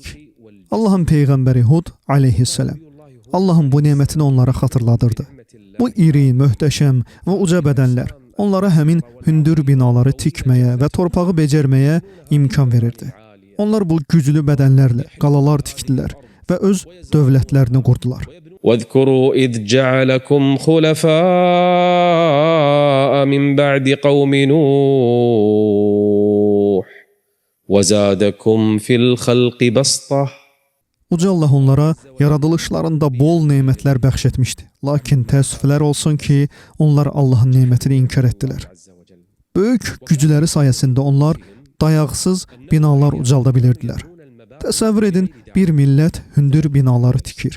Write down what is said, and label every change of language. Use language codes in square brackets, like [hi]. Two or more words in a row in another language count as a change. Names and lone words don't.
[az] Allahın peyğəmbəri Hud aleyhisselam Allahın bu nemətini onlara xatırladırdı. Bu iri, möhtəşəm və uca bədənlər onlara həmin hündür binaları tikməyə və torpağı becərməyə imkan verirdi. Onlar bu güclü bədənlərlə qalalar tikdilər və öz dövlətlərini qurdular. [ar] واذكروا إذ جعلكم خلفاء من بعد قوم نوح وزادكم في الخلق بسطة. [az] Uca Allah onlara yaradılışlarında bol nemətlər bəxş etmişdi. Lakin təəssüflər olsun ki, onlar Allahın nemətini inkar etdilər. Böyük gücləri sayəsində onlar dayaqsız binalar ucalda bilirdilər. Təsəvvür edin, bir millət hündür binaları tikir.